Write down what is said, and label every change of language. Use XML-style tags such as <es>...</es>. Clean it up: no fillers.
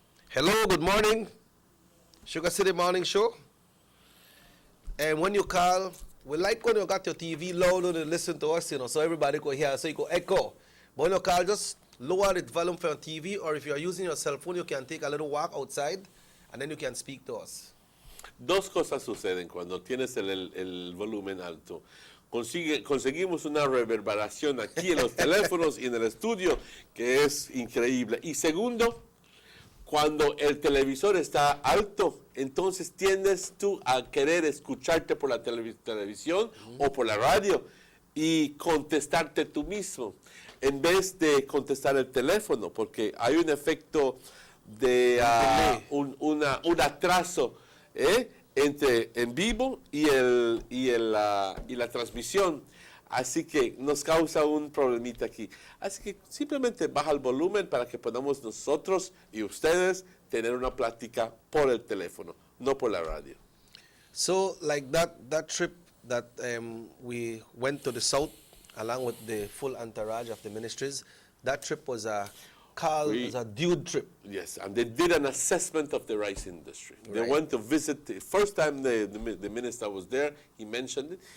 <en>Hello, good morning. Sugar City Morning Show. And when you call, we like when you got your TV loud and listen to us, so everybody could hear, so you could echo. But when you call, just lower the volume for your TV, or if you are using your cell phone, you can take a little walk outside, and then you can speak to us.</en> <es>Dos cosas suceden cuando tienes el volumen alto. Conseguimos una reverberación aquí en los teléfonos y en el estudio que es increíble. Y segundo, cuando el televisor está alto, entonces tiendes tú a querer escucharte por la televisión o por la radio y contestarte tú mismo, en vez de contestar el teléfono, porque hay un efecto de un atraso entre en vivo y la transmisión. Así que nos causa un problemita aquí. Así que simplemente baja el volumen para que podamos nosotros y ustedes tener una plática por el teléfono, no por la radio.</es> <en>So, like that trip that we went to the south, along with the full entourage of the ministries, that trip was a dude trip. Yes, and they did an assessment of the rice industry. They Right. went to visit, the first time the minister was there, he mentioned it.</en>